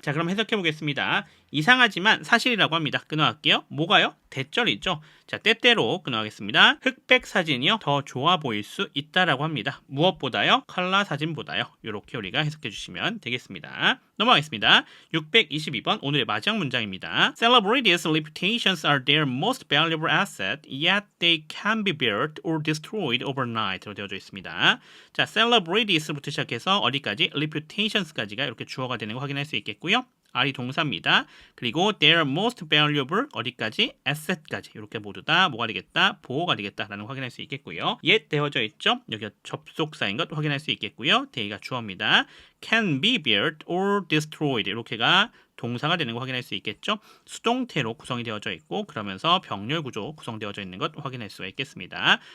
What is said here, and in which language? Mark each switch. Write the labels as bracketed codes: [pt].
[ko] 자, 그럼 해석해 보겠습니다. 이상하지만 사실이라고 합니다. 끊어갈게요. 뭐가요? 대절이죠. 자, 때때로 끊어가겠습니다. 흑백 사진이요 더 좋아 보일 수 있다라고 합니다. 무엇보다요? 컬러 사진보다요. 이렇게 우리가 해석해 주시면 되겠습니다. 넘어가겠습니다. 622번 오늘의 마지막 문장입니다. [en] Celebrities' reputations are their most valuable asset, yet they can be built or destroyed overnight [ko] 로 되어져 있습니다. 자, celebrities부터 시작해서 어디까지? reputations까지가 이렇게 주어가 되는 거 확인할 수 있겠고요. R이 동사입니다. 그리고 [en] their most valuable [ko] 어디까지? asset까지 이렇게 모두 다 뭐가 되겠다? 보호가 되겠다라는 거 확인할 수 있겠고요. yet 되어져 있죠? 여기가 접속사인 것 확인할 수 있겠고요. they가 주어입니다. [en] can be built or destroyed [ko] 이렇게가 동사가 되는 거 확인할 수 있겠죠. 수동태로 구성이 되어져 있고 그러면서 병렬 구조 구성되어져 있는 것 확인할 수가 있겠습니다.